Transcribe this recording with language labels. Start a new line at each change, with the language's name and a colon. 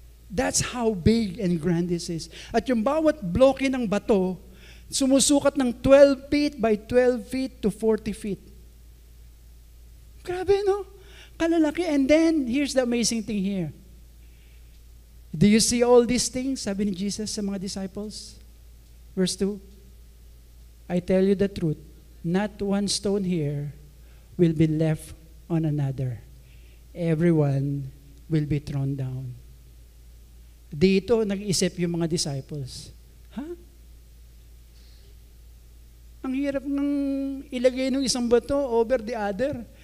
English: That's how big and grand this is.
Filipino: At yung bawat bloke ng bato, sumusukat ng 12 feet by 12 feet to 40 feet. Grabe, no? Kalalaki.
English: And then, here's the amazing thing here. Do you see all these things?
Filipino: Sabi ni Jesus sa mga disciples.
English: Verse 2, I tell you the truth, not one stone here will be left on another. Everyone will be thrown down.
Filipino: Dito, nag-isip yung mga disciples. Ang hirap ng ilagay ng isang bato
English: over the other.